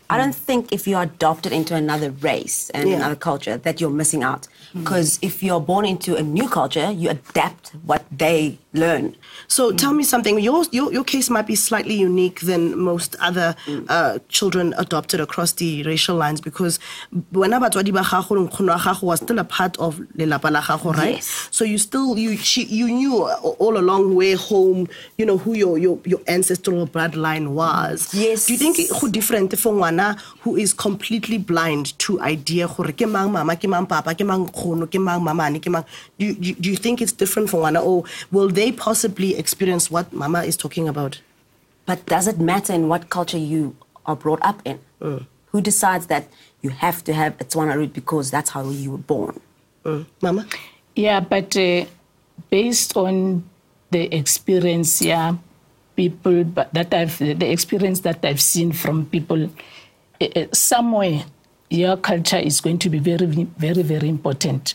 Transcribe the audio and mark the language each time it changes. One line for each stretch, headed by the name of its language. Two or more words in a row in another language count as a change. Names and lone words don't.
English: I don't think if you're adopted into another race and another culture that you're missing out. Because if you're born into a new culture, you adapt what they learn. So tell me something. Your case might be slightly unique than most other children adopted across the racial lines, because when
Tswana: batswadi ba gago le nkgono wa gago
English: was still a part of
Tswana: lelapa la gago,
English: right? Yes. So you knew all along where home, who your ancestral bloodline was. Yes. Do you think it's different for ngwana who is completely blind to idea
Tswana: gore ke mang mama, ke mang papa, ke mang nkgono, ke mang mamane, ke mang?
English: Do you think it's different for ngwana, or will they possibly experience what Mama is talking about? But does it matter in what culture you are brought up in? Who decides that you have to have a Tswana root because that's how you were born? Mama? Yeah, but based on the experience, the experience that I've seen from people, somewhere your culture is going to be very, very, very important.